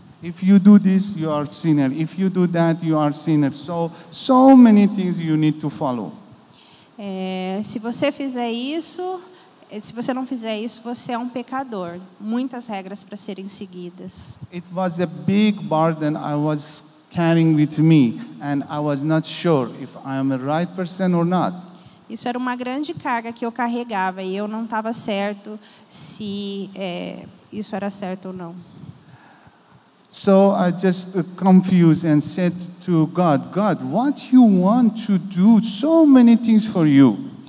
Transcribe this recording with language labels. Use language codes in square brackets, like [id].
[en] If you do this, you are sinner. If you do that, you are sinner. So many things you need to follow. [pt] Se você fizer isso, se você não fizer isso, você é um pecador. Muitas regras para serem seguidas. [en] It was a big burden I was carrying with me, and I was not sure if I am a right person or not. [pt] Isso era uma grande carga que eu carregava e eu não estava certo se isso era certo ou não. [en] So I just confused and said to God, God, what you want to do so many things for you.